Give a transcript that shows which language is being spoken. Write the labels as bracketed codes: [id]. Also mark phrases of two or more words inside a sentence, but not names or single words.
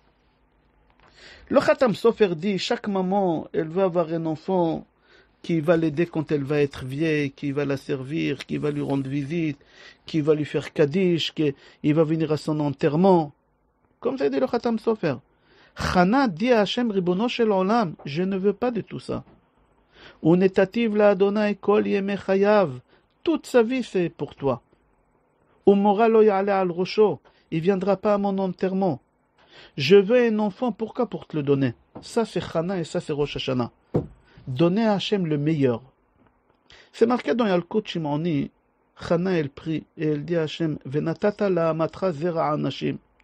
[fr] Le Khatam Sofer dit, chaque maman, elle veut avoir un enfant qui va l'aider quand elle va être vieille, qui va la servir, qui va lui rendre visite, qui va lui faire Kaddish, qui va venir à son enterrement. Comme ça dit le Khatam Sofer. Chana dit à Hachem [he] ריבונו של עולם, [fr] je ne veux pas de tout ça. [he] ונתתיו לה' כל ימי חייו. [fr] Toute sa vie, c'est pour toi. [he] ומורה לא יעלה על ראשו. [fr] Il ne viendra pas à mon enterrement. Je veux un enfant, pourquoi? Pour te le donner. Ça, c'est Chana et ça, c'est Rosh Hashanah. Donner à Hachem le meilleur. C'est marqué dans Yalkut Shimoni. Chana, elle prie et elle dit à Hachem, [he] ונתתה לאמתך זרע אנשים.